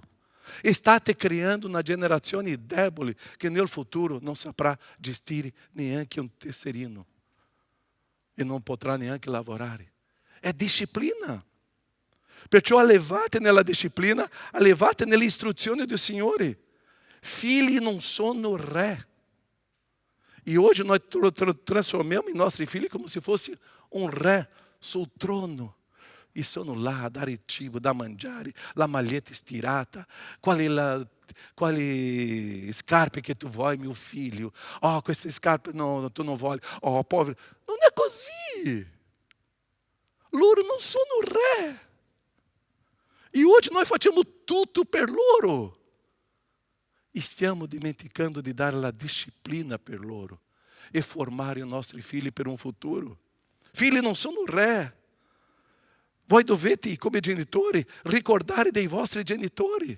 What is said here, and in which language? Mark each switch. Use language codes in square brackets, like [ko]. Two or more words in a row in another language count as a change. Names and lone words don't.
[it] State creando una generazione debole che nel futuro non saprà gestire neanche un tesserino. E non potrà neanche lavorare. È disciplina. Perciò allevate nella disciplina, allevate nelle istruzioni del Signore. Figli non sono re. E [pt] hoje nós transformamos [it] i nostri figli come se fosse un re sul trono. E sono là a dare cibo, da mangiare, la maglietta stirata, quali scarpe che tu vuoi, mio figlio. Oh, queste scarpe no, tu non vuoi. Oh, povero. Non è così. Loro non sono re. E [pt] hoje nós [it] facciamo tutto per loro. E stiamo dimenticando di dare la disciplina per loro e formare i nostri figli per un futuro. Figli non sono re. Voi dovete, come genitori, ricordare dei vostri genitori.